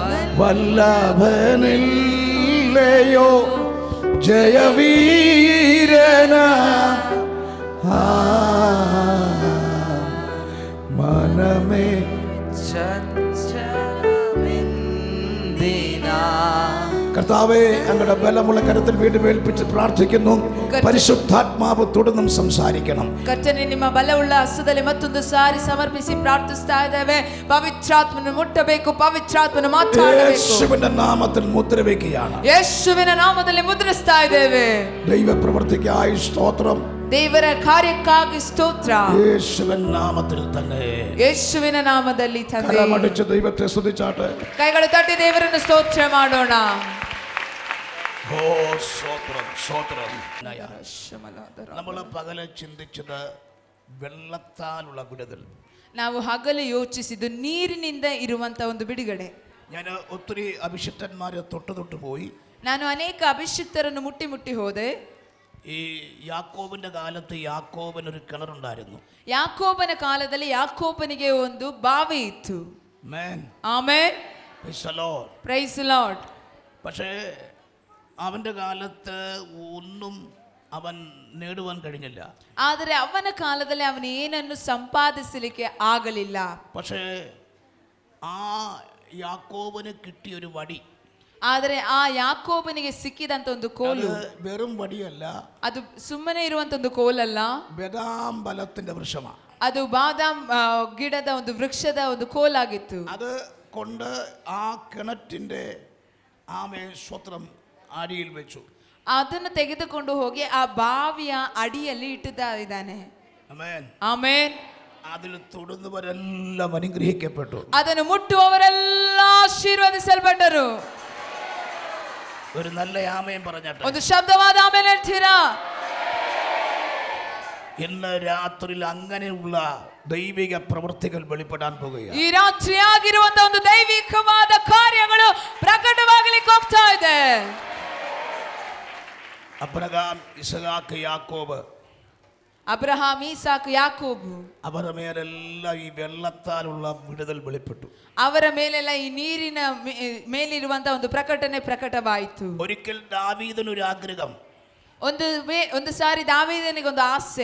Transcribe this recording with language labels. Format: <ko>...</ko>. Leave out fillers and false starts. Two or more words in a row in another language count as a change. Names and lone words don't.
<ml>വല്ലഭനില്ലയോ ജയവീരനാ മനമേ കർത്താവേ, അങ്ങയുടെ ബലമുള്ള കരത്തിൽ വീണ്ടും ഏൽപ്പിച്ച് പ്രാർത്ഥിക്കുന്നു. പരിശുദ്ധാത്മാവ് തുടർന്നും സംസാരിക്കണം.</ml> <kn>ಕರ್ತನೇ, ನಿಮ್ಮ ಬಲವುಳ್ಳ ಹಸ್ತದಲ್ಲಿ ಮತ್ತೊಂದು ಸಾರಿ ಸಮರ್ಪಿಸಿ ಪ್ರಾರ್ಥಿಸ್ತಾ ಇದ್ದೇವೆ. ಪವಿತ್ರಾತ್ಮನು ಮುಟ್ಟಬೇಕು, ಪವಿತ್ರಾತ್ಮನು ಮಾತಾಡಬೇಕು.</kn> <ml>യേശുവിന്റെ നാമത്തിൽ മുദ്ര വയ്ക്കുകയാണ്.</ml> <kn>ಯೇಸುವಿನ ನಾಮದಲ್ಲಿ ಮುದ್ರಿಸ್ತಾ ಇದ್ದೇವೆ.</kn> <ml>ദൈവ പ്രവൃത്തിക്കായി സ്തോത്രം.</ml> <kn>ದೇವರ ಕಾರ್ಯಕ್ಕಾಗಿ ಸ್ತೋತ್ರ.</kn> <ml>യേശുവിൻ നാമത്തിൽ തന്നെ,</ml> <kn>ಯೇಸುವಿನ ನಾಮದಲ್ಲಿ ತಂದೆ.</kn> <ml>കരമടിച്ച് ദൈവത്തെ സ്തുതിച്ചാട്ടെ.</ml> <kn>ಕೈಗಳು ತಟ್ಟಿ ದೇವರನ್ನು ಸ್ತೋತ್ರ ಮಾಡೋಣ.</kn> <ml>ഓ സ്തോത്രം, സ്തോത്രം. നമ്മൾ പകല് ചിന്തിച്ചത് വെള്ളത്താലുള്ള വിടുതൽ.</ml> <kn>ನಾವು ಹಗಲು ಯೋಚಿಸಿದ್ದು ನೀರಿನಿಂದ ಇರುವಂತ ಒಂದು ಬಿಡುಗಡೆ.</kn> <ml>ഞാൻ ഒത്തിരി അഭിഷിക്തന്മാരെ തൊട്ട് പോയി.</ml> <kn>ನಾನು ಅನೇಕ ಅಭಿಷಿಕ್ತರನ್ನು ಮುಟ್ಟಿ ಹೋದೆ.</kn> <ml>ഈ യാക്കോബിന്റെ കാലത്ത് യാക്കോബിനൊരു കിണറുണ്ടായിരുന്നു.</ml> <kn>ಯಾಕೋಬನ ಕಾಲದಲ್ಲಿ ಯಾಕೋಬನಿಗೆ ಒಂದು ಬಾವಿ ಇತ್ತು.</kn> <en>Amen. Praise the Lord.</en> <ml>പക്ഷേ അവന്റെ കാലത്ത് ഒന്നും അവൻ നേടുവാൻ കഴിഞ്ഞില്ല.</ml> <kn>ಆದರೆ ಅವನ ಕಾಲದಲ್ಲಿ ಅವನು ಏನನ್ನು ಸಂಪಾದಿಸಲಿಕ್ಕೆ ಆಗಲಿಲ್ಲ.</kn> <ml>പക്ഷേ ആ യാക്കോബിന് കിട്ടിയ ഒരു വടി,</ml> <kn>ಆದರೆ ಆ ಯಾಕೋಬನಿಗೆ ಸಿಕ್ಕಿದಂತ ಒಂದು ಕೋಲು</kn> <ml>വെറും വടിയല്ല,</ml> <kn>ಅದು ಸುಮ್ಮನೆ ಇರುವಂತ ಒಂದು ಕೋಲಲ್ಲ,</kn> <ml>ബദാം ഫലത്തിന്റെ വൃക്ഷമാണ്.</ml> <kn>ಅದು ಬಾದಾಮ್ ಗಿಡದ ಒಂದು ವೃಕ್ಷದ ಒಂದು ಕೋಲಾಗಿತ್ತು.</kn> <ml>അത് കൊണ്ട് ആ കിണറ്റിന്റെ സ്വത്രം അടിയിൽ വെച്ചു.</ml> <kn>ಅದನ್ನು ತೆಗೆದುಕೊಂಡು ಹೋಗಿ ಆ ಬಾವಿಯ ಅಡಿಯಲ್ಲಿ ಇಟ್ಟಿದ್ದಾನೆ. ಆಮೆನ್.</kn> <ml>അതിൽ തൊടുന്നവരെല്ലാം അനുഗ്രഹിക്കപ്പെട്ടു.</ml> <kn>ಅದನ್ನು ಮುಟ್ಟುವವರೆಲ್ಲ ಆಶೀರ್ವದಿಸಲ್ಪಟ್ಟರು.</kn> <ml>ഒരു നല്ല ആമേൻ പറഞ്ഞാട്ടെ.</ml> <kn>ಒಂದು ಶಬ್ದವಾದ ಆಮೆನ್ ಹೇಳ್ತೀರಾ?</kn> <ml>ഇന്ന് രാത്രിയിൽ അങ്ങനെയുള്ള ദൈവിക പ്രവൃത്തികൾ വെളിപ്പെടാൻ പോകുകയാണ്.</ml> <kn>ಈ ರಾತ್ರಿ ಆಗಿರುವಂತ ಒಂದು ದೈವಿಕವಾದ ಕಾರ್ಯಗಳು ಪ್ರಕಟವಾಗಲಿಕ್ಕೆ ಹೋಗ್ತಾ ಇದೆ.</kn> <ml>അബ്രഹാം, ഇസഹാക്ക്, യാക്കോബ്,</ml> <kn>ಅಬ್ರಹಾಂ, ಈಸಾಕ್, ಯಾಕೋಬು</kn> <ml>അവരുടെ മേലെല്ലാം ഈ വെള്ളത്താലുള്ള വിടുതൽ വെളിപ്പെട്ടു.</ml> <kn>ಅವರ ಮೇಲೆಲ್ಲ ಈ ನೀರಿನ ಮೇಲಿರುವಂತ ಒಂದು ಪ್ರಕಟಣೆ ಪ್ರಕಟವಾಯಿತು.</kn> <ml>ഒരിക്കൽ ദാവീദിനൊരു ആഗ്രഹം,</ml> <kn>ಒಂದು ಸಾರಿ ದಾವೀದನಿಗೆ ಒಂದು ಆಸೆ,</kn>